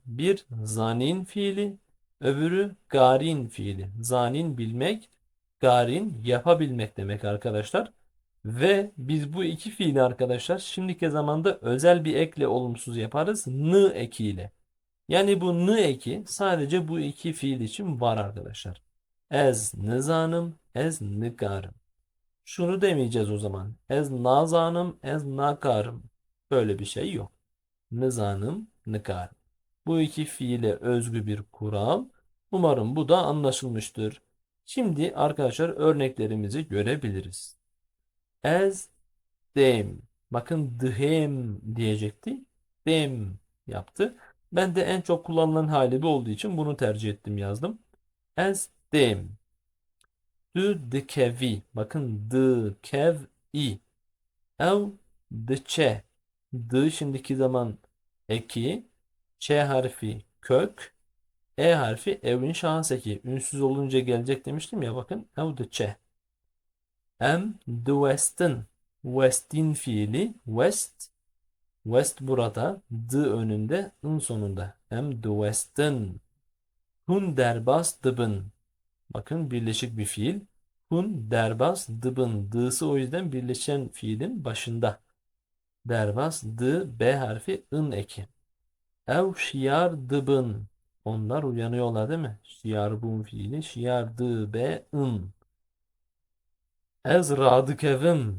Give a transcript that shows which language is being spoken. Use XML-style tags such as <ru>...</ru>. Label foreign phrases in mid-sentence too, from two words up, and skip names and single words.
<tr>Bir zanin fiili, öbürü garin fiili. Zanin bilmek, garin yapabilmek demek arkadaşlar. Ve biz bu iki fiili arkadaşlar şimdiki zamanda özel bir ekle olumsuz yaparız. N ekiyle. Yani bu n eki sadece bu iki fiil için var arkadaşlar.</tr> <ku>Ez nizanım, ez nikarım.</ku> <tr>Şunu demeyeceğiz o zaman.</tr> <ku>Ez nazanım, ez nakarım.</ku> <tr>Böyle bir şey yok.</tr> <ku>Nizanım, nikarım.</ku> <tr>Bu iki fiile özgü bir kural. Umarım bu da anlaşılmıştır. Şimdi arkadaşlar örneklerimizi görebiliriz.</tr> <ku>Ez dem.</ku> <tr>Bakın dhem diyecekti. Dem yaptı. Ben de en çok kullanılan hali bu olduğu için bunu tercih ettim, yazdım.</tr> <ku>Ez dem. Du dikevi. Bakın dikevi. Ev dıçe.</ku> <tr>D şimdiki zaman eki. Ç harfi kök. E harfi evin şahıs eki. Ünsüz olunca gelecek demiştim ya, bakın.</tr> <ku>Ev dıçe. Em the west'in.</ku> <tr>West'in fiili. West. West burada. D önünde. In sonunda.</tr> <ku>Em the west'in. Hun derbas dıbın.</ku> <tr>Bakın birleşik bir fiil.</tr> <ku>Hun derbas dıbın.</ku> <tr>D'sı o yüzden birleşen fiilin başında. Derbas d b harfi ın eki.</tr> <ku>Ev şiar dıbın.</ku> <tr>Onlar uyanıyorlar değil mi? Şiar bun fiili.</tr> <ku>Şiar dı b ın. Ez radıkevim.</ku>